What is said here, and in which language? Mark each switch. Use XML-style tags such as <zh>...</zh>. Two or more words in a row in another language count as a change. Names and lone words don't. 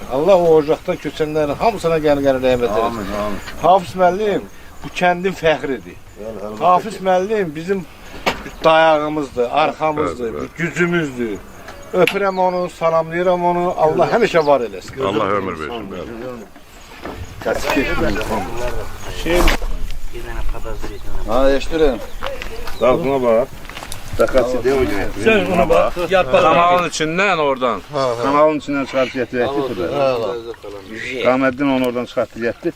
<az>Allah o ocaqdan köçənlərin hamısına gələn rəhmət eləsin. Hafiz müəllim bu kəndin fəxridir. Hafiz müəllim bizim dayağımızdır, arxamızdır, gücümüzdür. Öpürəm onu, salamlayıram onu. Allah həmişə var eləsin. Allah ömür versin. Ha, eşdirin.</az> <tr>Bak buna bak. Dakikası değil mi? Sen ona bak. Kanalın içinden oradan. Kanalın içinden çıkartıp getirdi. Rahmetli onu oradan çıkartıp getirdi.</tr>